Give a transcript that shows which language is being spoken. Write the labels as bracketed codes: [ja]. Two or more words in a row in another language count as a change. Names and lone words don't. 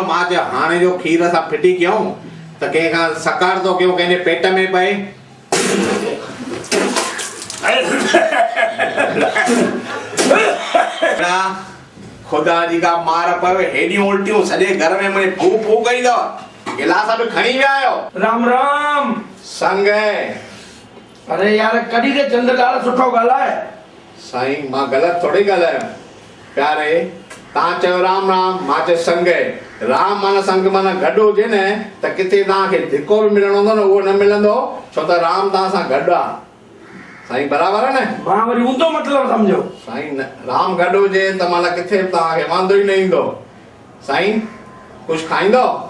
[sd] मां चयो हाणे जो खीर असां फिटी कयूं त कंहिंखां सकार थो कयूं, कंहिंजे पेट में पए। खुदा जी का मार पवे, हेॾियूं उल्टियूं सॼे घर में मुंहिंजे फू फू कई अथव। गिलास बि खणी विया आहियो। राम राम। संग अरे यार कॾहिं के चंद्रलाल सुठो ॻाल्हाए। साईं मां ग़लति थोड़ी ॻाल्हायो प्यारे। तव्हां चयो राम राम, मां चयो संग। राम माना संग माना गॾु हुजे न त किथे तव्हांखे धिको बि मिलणो हूंदो न, उहो न मिलंदो, छो त राम तव्हां सां गॾु आहे। साईं बराबरि आहे न? मां वरी ऊंधो मतिलबु सम्झो। साईं न, राम गॾु हुजे त माना किथे बि तव्हांखे वांदो ई न ईंदो। साईं कुझु खाईंदो?